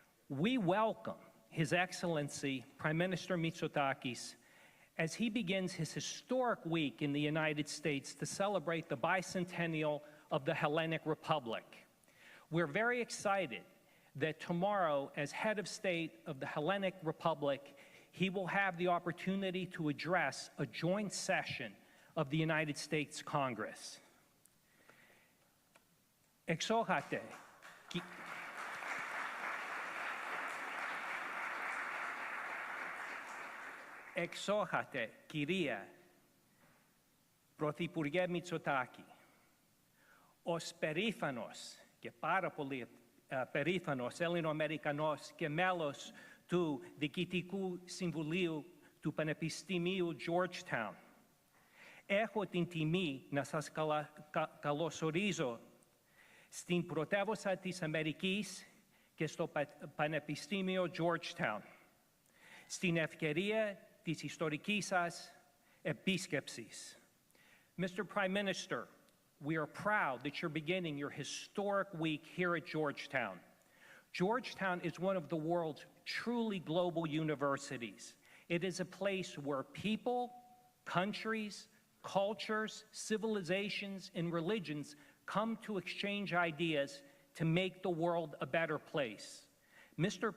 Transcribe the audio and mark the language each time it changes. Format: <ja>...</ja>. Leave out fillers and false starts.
<en>We welcome His Excellency Prime Minister Mitsotakis as he begins his historic week in the United States to celebrate the bicentennial of the Hellenic Republic. We're very excited that tomorrow, as head of state of the Hellenic Republic, he will have the opportunity to address a joint session of the United States Congress.</en> <el>Εξόχατε, κυρία Πρωθυπουργέ Μητσοτάκη, ως περήφανος και πάρα πολύ περήφανος Έλληνο-Αμερικανός και μέλος του Διοικητικού Συμβουλίου του Πανεπιστημίου Georgetown, έχω την τιμή να σας καλωσορίζω στην πρωτεύουσα της Αμερικής και στο Πανεπιστήμιο Georgetown, στην ευκαιρία της ιστορικής σας επίσκεψης.</el> <en>Mr. Prime Minister, we are proud that you're beginning your historic week here at Georgetown. Georgetown is one of the world's truly global universities. It is a place where people, countries, cultures, civilizations, and religions come to exchange ideas to make the world a better place. Mr.</en>